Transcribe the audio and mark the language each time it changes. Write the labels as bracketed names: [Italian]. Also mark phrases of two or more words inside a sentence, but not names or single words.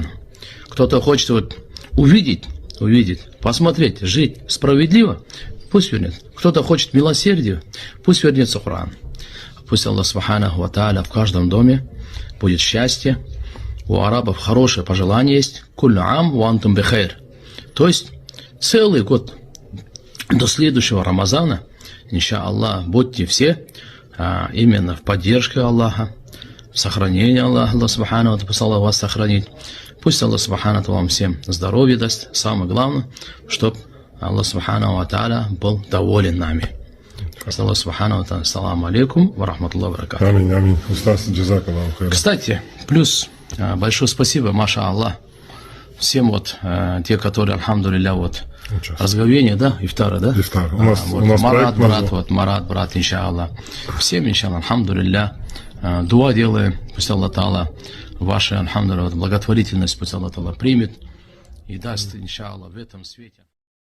[Russian] Кто-то хочет увидеть, посмотреть, жить справедливо, пусть вернется. Кто-то хочет милосердия, пусть вернется к Корану. Пусть Аллах [Arabic] سبحانه وتعالى [Russian] в каждом доме будет счастье. У арабов хорошее пожелание есть. [Arabic] كل عام وأنتم بخير. [Russian] То есть целый год до следующего Рамазана, иншаллах, будьте все именно в поддержке Аллаха, в сохранении Аллаха. Аллах [Arabic] سبحانه وتعالى [Russian] вас сохранить. Пусть Аллах [Arabic] سبحانه وتعالى [Russian] вам всем здоровье даст. Самое главное, чтобы Аллах [Arabic] سبحانه وتعالى [Russian] был доволен нами. [Arabic] الله سبحانه وتعالى. السلام عليكم ورحمة الله وبركاته. [Russian] Аминь. Устаз, [Arabic] جزاك الله خيرا. [Russian] Кстати, плюс большое спасибо, [Arabic] ما شاء الله, [Russian] всем те, которые, альхамдулилля, разговение, ифтара, да? Ифтар. У нас Марат, брат, иншаллах. Всем, иншаллах, альхамдулилля, дуа делаем, пусть Аллах Та'ала ваши, альхамдулилля, благотворительность, пусть Аллах Та'ала примет и даст, иншаллах, в этом свете.